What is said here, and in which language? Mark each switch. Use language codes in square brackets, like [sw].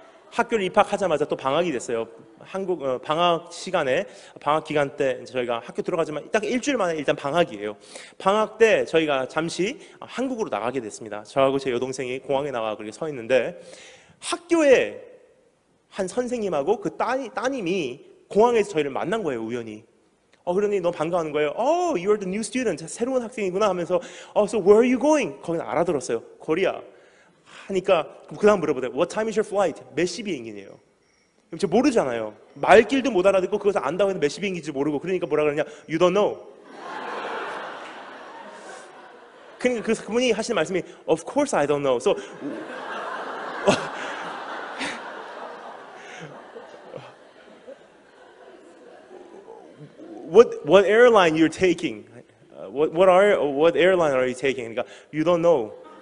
[ko] 학교를 입학하자마자 또 방학이 됐어요. 한국 방학 시간에, 방학 기간 때 저희가 학교 들어가지만 딱 일주일 만에 일단 방학이에요. 방학 때 저희가 잠시 한국으로 나가게 됐습니다. 저하고 제 여동생이 공항에 나가 그렇게 서 있는데 학교에 한 선생님하고 그 따님이 공항에서 저희를 만난 거예요, 우연히. 그러니 너무 반가워하는 거예요. [en] Oh, you're the new student. [ko] 새로운 학생이구나 하면서 [en] so where are you going? [ko] 거기는 알아들었어요. Korea. 하니까 그 다음 물어보더라고요. [en] What time is your flight? [ko] 몇 시 비행기네요. 그럼 제가 모르잖아요. 말길도 못 알아듣고 그것을 안다고 해서 몇 시 비행기인지 모르고 그러니까 뭐라 그러냐? [en] You don't know. [ko] 그러니까 그분이 하시는 말씀이 [en] Of course I don't know. So what airline you're taking? What airline are you taking? [ko] 그러니까 [en] You don't know.